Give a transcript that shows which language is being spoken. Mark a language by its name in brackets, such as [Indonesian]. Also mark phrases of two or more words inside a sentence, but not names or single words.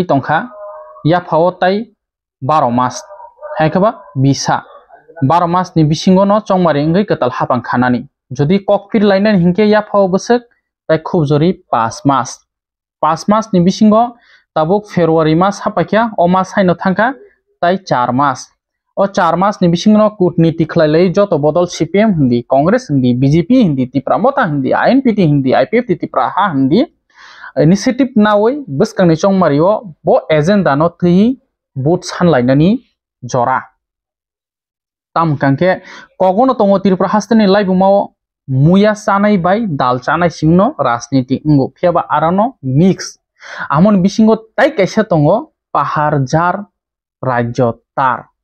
[Kok Borok] तंखा या फावताय 12 मास हायखबा बिसा 12 मास नि बिसिंगो न चंगमारि इंगै कताल हापां खानानि जदि ककफिर लाइनान हिंके या फाव बसक ताय खुबजरी 5 मास नि बिसिंगो ताबुक फेब्रुवारि मास हापाख्या ओ मास हायनो थांखा ताय 4 मास ओ 4 मास नि बिसिंगो कूटनीति खलायलै जतो बदल सीपीएम हिंदी कांग्रेस हिंदी बीजेपी हिंदी तिप्रा मथा हिंदी आईएनपीटी हिंदी आईपीएफटी तिप्रा हा हिंदी इनिशिएटिव नावै बसकांनि चंगमारिओ बो एजेंडा न थै बुथ सानलायनानि जरा तामकांके कगनो तंगो त्रिपुरा हास्तिनि लाइबुमाव मुया चानाय बाय दाल चानाय सिंनो राजनीति इंगो फियाबा आरानो मिक्स आमन बिसिंगो ताय कैसे तंगो पाहाड़ जार राज्य तार